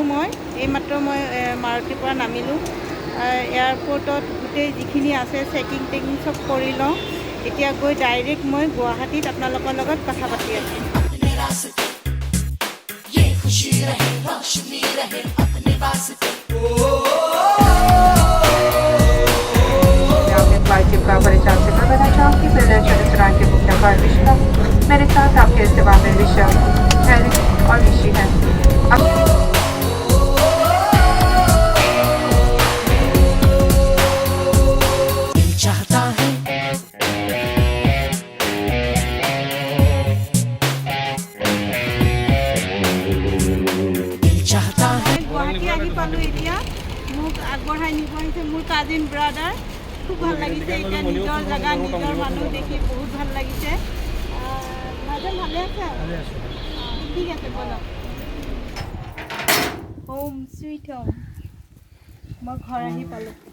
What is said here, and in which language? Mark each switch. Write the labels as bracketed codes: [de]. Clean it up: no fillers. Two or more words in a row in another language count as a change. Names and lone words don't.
[as] মই এইমাত্ৰ মই মাৰুতিৰ পৰা নামিলোঁ। এয়াৰপৰ্টত গোটেই যিখিনি আছে চেকিং টেকিং চব কৰি লওঁ। এতিয়া গৈ ডাইৰেক্ট মই গুৱাহাটীত আপোনালোকৰ লগত কথা পাতি আছোঁ। [hi] का परिचय से करना चाहूँगी। प्रदर्शन रेस्तरां के मुख्य कार्मिका मेरे साथ आपके सेवा में विशाल हैरी और ऋषि हैं। दिल चाहता है दिल चाहता है। [as] গুৱাহাটী আহি পালোঁ। এতিয়া মোক আগবঢ়াই নিব আহিছে মোৰ [en] cousin brother. [as] খুব ভাল লাগিছে। এতিয়া নিজৰ জেগা, নিজৰ মানুহ দেখি বহুত ভাল লাগিছে। ভাইজন ভালে আছে? ঠিক আছে, বলক। [en] home sweet home. [as] মই ঘৰ আহি পালোঁ।